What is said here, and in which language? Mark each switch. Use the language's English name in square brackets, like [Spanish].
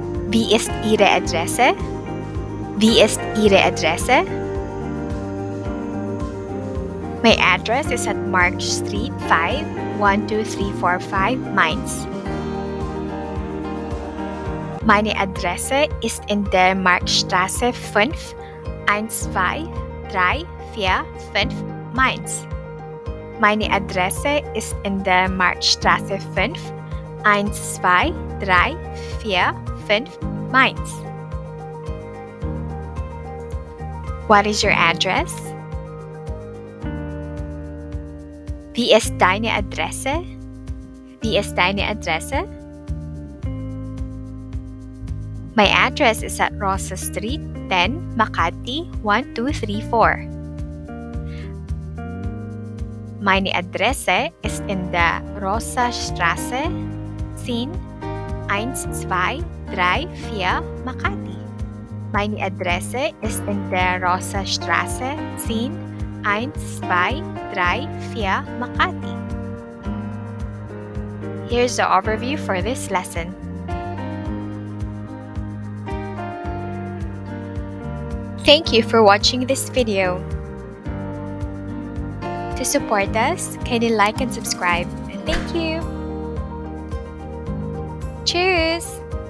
[German] Wie ist Ihre Adresse? Wie ist Ihre Adresse? [English] My address is at Mark Street 5, 12345 Mainz. [German] Meine Adresse ist in der Marktstraße 5, 12345 Mainz. Meine Adresse ist in der Marktstraße 5, 12345 Mainz. [English] What is your address? [German] Wie ist deine Adresse? Wie ist deine Adresse? [English] My address is at Rosa Street 10, Makati 1234. [German] Meine Adresse ist in der Rosa Straße 10, 1234 Makati. Meine Adresse ist in der Rosa Straße 10, 1234 Makati. [English] Here's the overview for this lesson. Thank you for watching this video. To support us, kindly like and subscribe. Thank you. Cheers!